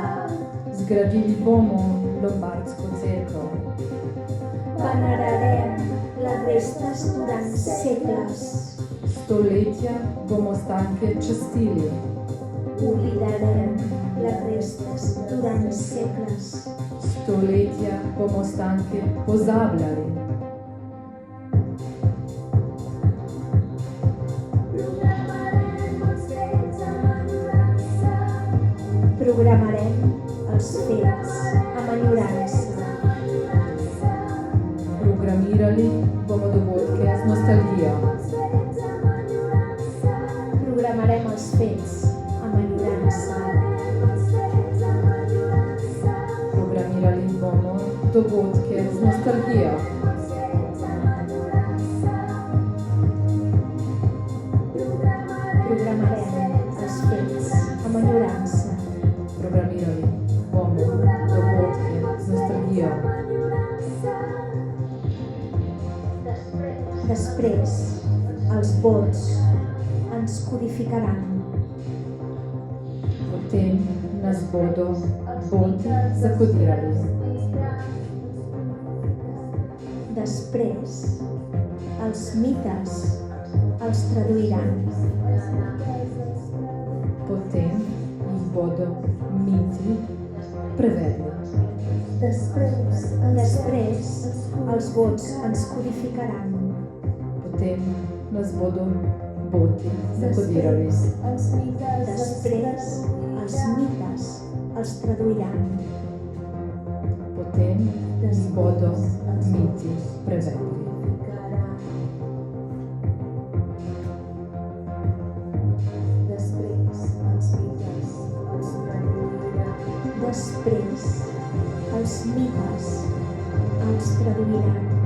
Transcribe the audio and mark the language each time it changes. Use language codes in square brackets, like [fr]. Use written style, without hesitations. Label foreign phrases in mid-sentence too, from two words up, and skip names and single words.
[sl] Zgradili bomo lombardsko cerkev. [ca] Venerarem les restes durant segles. [sl] Stoletja bomo ostanke častili. [ca] Oblidarem les restes durant segles. [sl] Stoletja bomo ostanke pozabljali. [ca] Programarem els fets amb enyorança. [sl] Programirali bomo dogodke z nostalgijo. [ca] Programarem els fets amb enyorança. [sl] Programirali bomo dogodke z nostalgijo. [ca] Programarem els fets amb enyorança. [sl] Programirali bomo dogodke z nostalgijo. [ca] Després, els vots ens codificaran. [sl] Potem nas bodo boti zakodirali. [ca] Després, els mites els traduiran. [sl] Potem jih bodo miti prevedli. [ca] Després, els vots ens codificaran. [sl] Potem nas bodo boti zakodirali. [ca] Després, els mites els traduiran. [sl] Potem jih bodo miti prevedli. [ca] Després, els mites els traduiran.